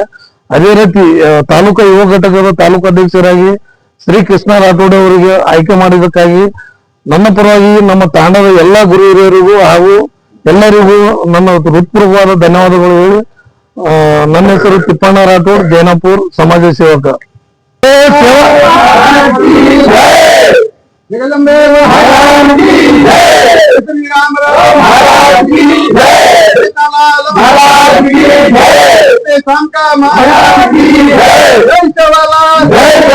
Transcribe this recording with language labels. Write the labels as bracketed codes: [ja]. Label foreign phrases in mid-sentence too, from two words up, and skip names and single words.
[kn] ಅದೇ ರೀತಿ ತಾಲೂಕಾ ಯುವ ಘಟಕದ ತಾಲೂಕು ಅಧ್ಯಕ್ಷರಾಗಿ ಶ್ರೀ ಕೃಷ್ಣ ರಾಥೋಡ್ ಅವರಿಗೆ ಆಯ್ಕೆ ಮಾಡಿದ್ದಕ್ಕಾಗಿ ನನ್ನ ಪರವಾಗಿ ನಮ್ಮ ತಾಂಡದ ಎಲ್ಲಾ ಗುರು ಹಿರಿಯರಿಗೂ ಹಾಗೂ ಎಲ್ಲರಿಗೂ ನನ್ನ ಹೃತ್ಪೂರ್ವವಾದ ಧನ್ಯವಾದಗಳು ಹೇಳಿ ನನ್ನ ಹೆಸರು ತಿಪ್ಪಣ್ಣ ರಾಠೋಡ್, ಜೈನಾಪುರ್ ಸಮಾಜ ಸೇವಕ. [hi] जगदम्बे महाराज की जय, श्री रामराव महाराज की जय, सीतालाल महाराज की जय, शांका महाराज की जय, जय जवाहरलाल